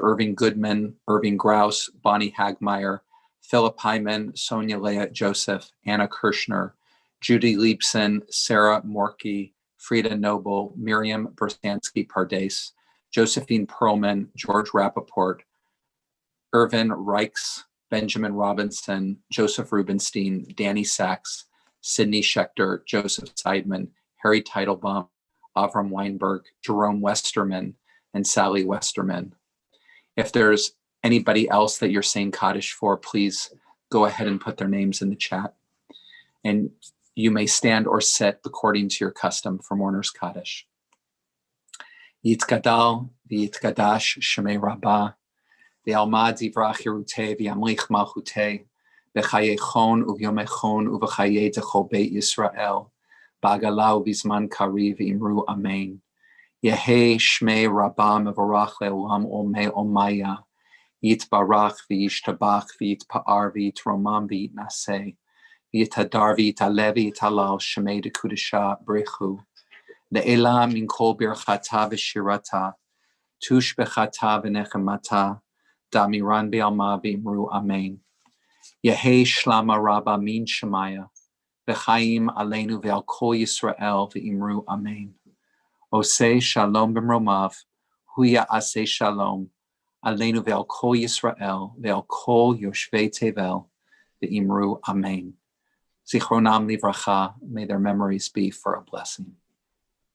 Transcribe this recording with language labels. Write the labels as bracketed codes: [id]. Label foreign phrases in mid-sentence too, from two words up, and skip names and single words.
[en] Irving Goodman, Irving Grouse, Bonnie Hagmeyer, Philip Hyman, Sonia Leah Joseph, Anna Kirshner, Judy Liebson, Sarah Morkey, Frida Noble, Miriam Bersansky Pardes, Josephine Perlman, George Rappaport, Irvin Reichs, Benjamin Robinson, Joseph Rubenstein, Danny Sachs, Sidney Schechter, Joseph Seidman, Harry Teitelbaum, Avram Weinberg, Jerome Westerman, and Sally Westerman. If there's anybody else that you're saying Kaddish for, please go ahead and put their names in the chat. And you may stand or sit according to your custom for Mourner's Kaddish. [arc] יתגדל ויתקדש שמיה רבא, בעלמא די ברא כרעותיה וימליך מלכותיה, בחייכון וביומיכון ובחיי דכל בית ישראל, בעגלא ובזמן קריב ואמרו אמן. יהא שמיה רבא מברך לעלם עלמי עלמיא, יתברך וישתבח ויתפאר ויתרומם ויתנשא, ויתהדר ויתעלה ויתהלל שמיה דקודשא בריך הוא, לעלא מן כל ברכתא ושירתא, תשבחתא ונחמתא, דאמירן בעלמא ואמרו אמן. יהא שלמא רבא מן שמיא, וחיים עלינו ועל כל ישראל ואמרו אמן. [he] עשה שלום במרומיו, הוא יעשה שלום, עלינו ועל כל ישראל ועל כל יושבי תבל ואמרו אמן. זכרונם לברכה, [en] may their memories be for a blessing.